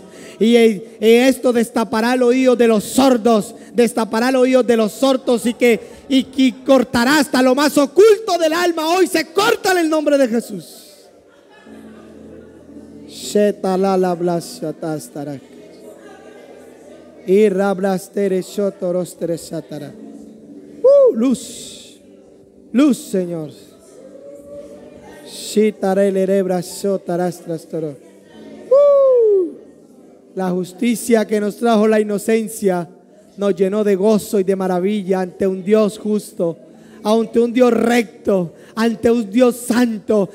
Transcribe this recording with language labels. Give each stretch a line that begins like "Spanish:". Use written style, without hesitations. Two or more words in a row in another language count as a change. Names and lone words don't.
Spanish: Y esto destapará el oído de los sordos, destapará el oído de los sordos y cortará hasta lo más oculto del alma. Hoy se corta en el nombre de Jesús. Y rablastere shotorostere satara. Luz, luz, Señor. La justicia que nos trajo la inocencia nos llenó de gozo y de maravilla ante un Dios justo, ante un Dios recto, ante un Dios santo.